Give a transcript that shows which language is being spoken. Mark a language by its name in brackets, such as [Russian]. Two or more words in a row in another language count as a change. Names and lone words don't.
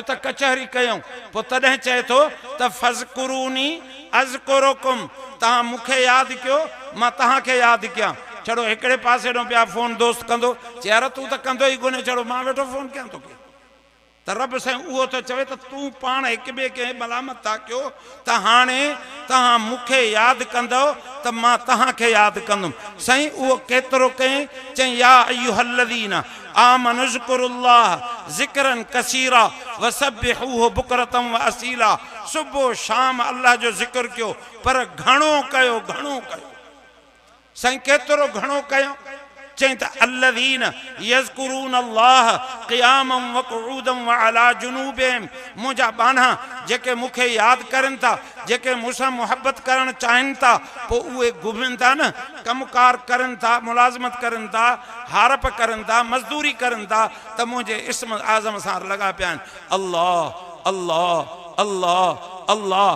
[Sindhi] त कचहरी कयूं पोइ तॾहिं चए थो त [Arabic] فاذكروني أذكركم [Sindhi] तव्हां मूंखे यादि कयो मां तव्हांखे यादि कयां छड़ो हिकिड़े पासे ॾों पिया फ़ोन दोस्त कंदो चए यार तूं त कंदो ई कोन्हे छड़ो मां वेठो फ़ोन कयां तोखे त रब साईं उहो त चवे त तूं पाण हिक ॿिए खे मलामत था कयो त हाणे तव्हां मूंखे यादि कंदव त मां तव्हांखे यादि कंदुमि। साईं उहो केतिरो कयईं, चई [Arabic] يا أيها الذين آمنوا اذكروا الله ذكرا كثيرا وسبحوه بكرة وأصيلا. [Sindhi] सुबुह शाम अल्लाह जो ज़िक्र कयो, पर घणो कयो, घणो कयो। साईं केतिरो घणो कयो? चई त [Arabic] الذين يذكرون الله قياما وقعودا وعلى جنوبهم. [Sindhi] मुंहिंजा बाना जेके मूंखे यादि करनि था, जेके मूंसां मुहबत करणु चाहिनि था, पोइ उहे घुमनि था न, कमुकार करनि था, मुलाज़मत करनि था, हारप करनि था, मज़दूरी करनि था, त मुंहिंजे इस्म आज़म सां लॻा पिया आहिनि। अल्लाह अल्लाह अल्लाह अल्लाह।